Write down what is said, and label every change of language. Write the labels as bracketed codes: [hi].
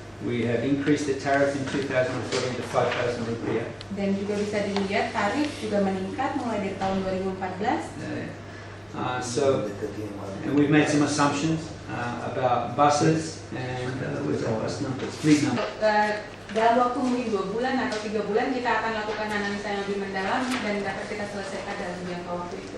[en] We have increased the tariff in 2014 to 5,000 rupiah. [id] Dan juga bisa dilihat tarif juga meningkat mulai dari tahun 2014. [en] And we've made some assumptions about buses and bus numbers, fleet numbers. [id] Dalam waktu mungkin 2 bulan atau 3 bulan kita akan lakukan analisa yang lebih mendalam dan dapat kita selesaikan dalam jangka waktu itu.